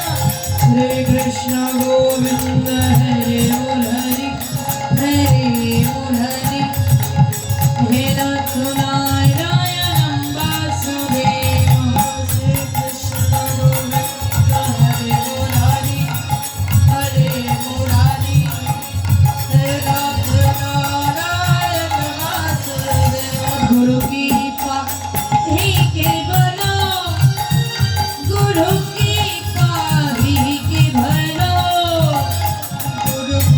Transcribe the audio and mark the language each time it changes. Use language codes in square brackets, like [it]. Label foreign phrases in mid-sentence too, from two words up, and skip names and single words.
[sa] শ্রী কৃষ্ণ গোবিন্দ হরে মুরারি হরে মুরারি হে নাথ নারায়ণ বাসুদেব শ্রী কৃষ্ণ গোবিন্দ হরে মুরারি হরে মুরারি হরে নাথ নারায়ণ বাসুদেব [hi] गुरु की कृपा ही केवल गुरु की कृपा ही केवल गुरु